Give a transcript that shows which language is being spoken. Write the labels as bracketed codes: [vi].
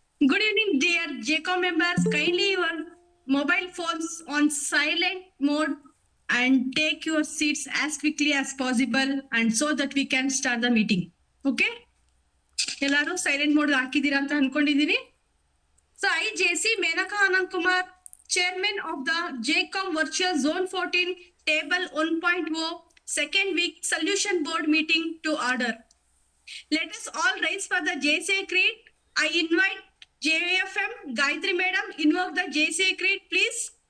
[en] Good evening, dear JCOM members. Kindly your mobile phones on silent mode and take your seats as quickly as possible and so that we can start the meeting. Okay? [kn] ಎಲ್ಲರೂ silent mode ಹಾಕಿದ್ದೀರಾ ಅಂತ ಅನ್ಕೊಂಡಿದೀನಿ. [en] So I JC Menaka Anand Kumar, Chairman of the JCOM Virtual Zone 14 Table 1.0 Second Week Solution Board Meeting to order. Let us all rise for the JCA Creed. I invite JFM Gayatri Madam, invoke the JCA Creed, please.